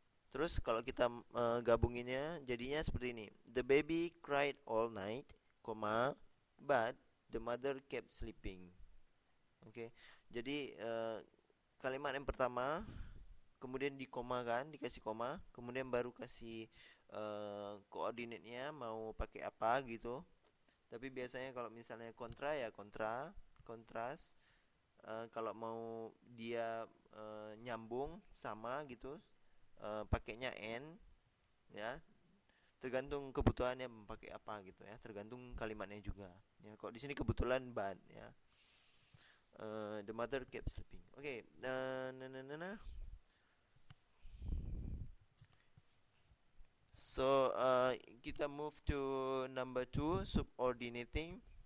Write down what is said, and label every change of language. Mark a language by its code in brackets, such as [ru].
[id] Terus kalau kita gabunginnya jadinya seperti ini. [en] The baby cried all night, but the mother kept sleeping. Oke. [id] Jadi kalimat yang pertama kemudian di koma kan, dikasih koma, kemudian baru kasih koordinatnya mau pakai apa gitu. Tapi biasanya kalau misalnya kontra ya kontra, kontras. Kalau mau dia nyambung sama gitu, pakainya n, ya. Tergantung kebutuhannya pakai apa gitu ya, tergantung kalimatnya juga. Ya, kok di sini kebetulan ban ya. [en] The mother kept sleeping. Oke, okay. So kita move to number 2, subordinating.